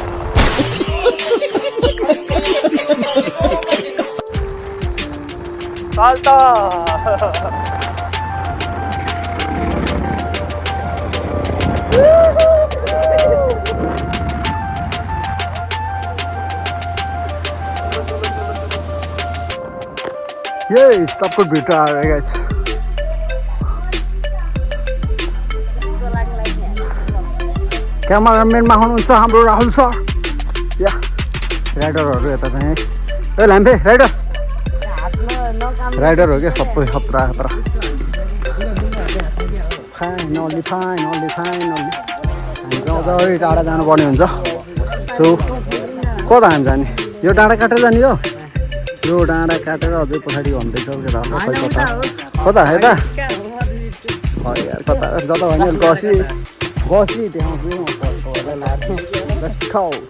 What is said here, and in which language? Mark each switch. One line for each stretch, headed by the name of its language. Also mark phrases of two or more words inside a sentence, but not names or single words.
English: Salto. Yes,
Nepali: सबको भेट आयो गाइस क्यामेराम्यानमा हुनुहुन्छ हाम्रो राहुल सर या राइडरहरू यता चाहिँ ए लाम्बे राइडर हो क्या सबै खतरा खतरा फाइनली हामी अझै टाढा जानुपर्ने हुन्छ सो कता हामी जाने यो डाँडा काटेर जाने यो डाँडा काटेर अझै पछाडि भन्दैछ कता यता कता जता भने गसी देखाउँछु
English: Let's go.